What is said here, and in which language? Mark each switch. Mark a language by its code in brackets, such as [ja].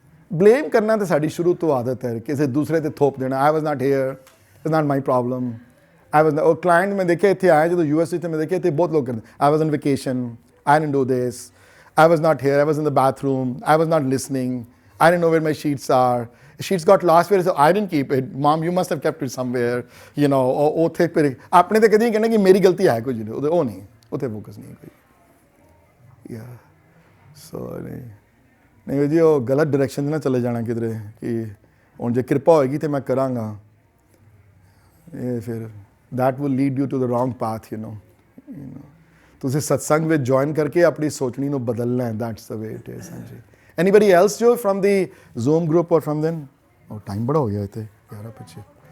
[pa] Blame ਕਰਨਾ ਤਾਂ ਸਾਡੀ ਸ਼ੁਰੂ ਤੋਂ ਆਦਤ ਹੈ ਕਿਸੇ ਦੂਸਰੇ ਤੇ ਥੋਪ ਦੇਣਾ [en] I was not here it's not my problem I was [pa] ਉਹ ਕਲਾਇੰਟ ਮੈਂ ਦੇਖਿਆ ਇੱਥੇ ਆਇਆ ਜਦੋਂ ਯੂਐਸ ਵਿੱਚ ਮੈਂ ਦੇਖਿਆ ਇੱਥੇ ਬਹੁਤ ਲੋਕ ਕਰਦੇ [en] I was on vacation I didn't do this I was not here I was in the bathroom I was not listening I didn't know where my sheets are. Sheets got lost where, so I didn't keep it. Mom, you must have kept it somewhere. [pa] ਉੱਥੇ ਫਿਰ ਆਪਣੇ ਤੇ ਕਦੀ ਕਹਿੰਦੇ ਕਿ ਮੇਰੀ ਗਲਤੀ ਹੈ ਕੁਝ ਨਹੀਂ ਉਹ ਨਹੀਂ ਉੱਥੇ ਫੋਕਸ ਨਹੀਂ ਕੋਈ ਯਾ ਸੋ ਨਹੀਂ ਜੀ ਉਹ ਗਲਤ ਡਾਇਰੈਕਸ਼ਨ 'ਚ ਨਾ ਚਲੇ ਜਾਣਾ ਕਿਧਰੇ ਕਿ ਹੁਣ ਜੇ ਕਿਰਪਾ ਹੋਏਗੀ ਤੇ ਮੈਂ ਕਰਾਂਗਾ ਇਹ ਫਿਰ [en] that will lead you to the wrong path, you know. [pa] ਤੁਸੀਂ ਸਤਸੰਗ ਵਿੱਚ ਜੁਆਇਨ ਕਰਕੇ ਆਪਣੀ ਸੋਚਣੀ ਨੂੰ ਬਦਲਣਾ ਹੈ, [en] that's the way it is. [pa] ਹਾਂਜੀ. [en] Anybody else ਜੋ from the Zoom group or from then? [pa] Oh, time ਬੜਾ ਹੋ ਗਿਆ ਇੱਥੇ 11 ਪਿੱਛੇ.